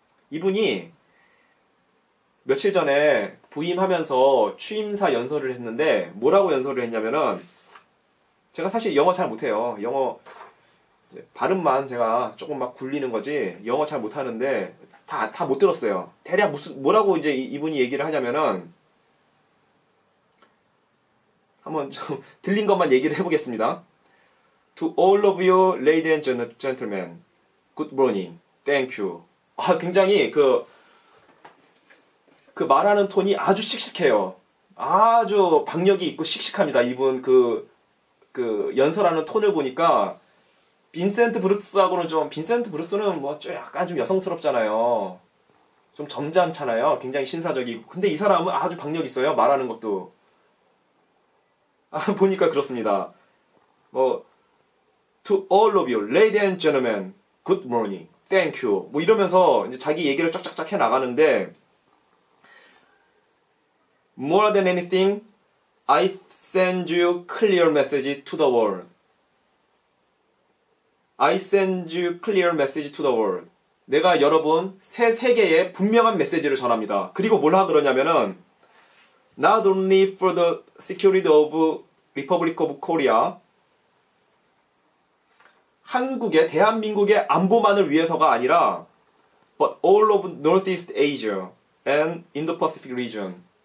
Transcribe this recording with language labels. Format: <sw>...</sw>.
<ko>이분이 며칠 전에 부임하면서 취임사 연설을 했는데 뭐라고 연설을 했냐면은 제가 사실 영어 잘 못해요. 영어 발음만 제가 조금 막 굴리는 거지 영어 잘 못하는데 다 못 들었어요. 대략 뭐라고 이제 이분이 얘기를 하냐면은 한번 좀 들린 것만 얘기를 해보겠습니다.</ko> <en>To all of you, ladies and gentlemen, good morning, thank you.</en> <ko>굉장히 그 말하는 톤이 아주 씩씩해요. 아주 박력이 있고 씩씩합니다. 이분 그 연설하는 톤을 보니까 빈센트 브루스하고는 빈센트 브루스는 뭐 좀 약간 좀 여성스럽잖아요. 좀 점잖잖아요. 굉장히 신사적이고. 근데 이 사람은 아주 박력 있어요. 말하는 것도. 보니까 그렇습니다.</ko> <en>To all of you, ladies and gentlemen, good morning, thank you.</en> <ko>뭐 이러면서 이제 자기 얘기를 쫙쫙쫙 해 나가는데</ko> <en>More than anything, I send you clear message to the world. I send you clear message to the world.</en> <ko>내가 여러분 새 세계에 분명한 메시지를 전합니다. 그리고 뭐라 그러냐면은</ko> <en>Not only for the security of Republic of Korea.</en> <ko>대한민국의 안보만을 위해서가 아니라</ko> <en>but all of Northeast Asia and Indo-Pacific region.</en>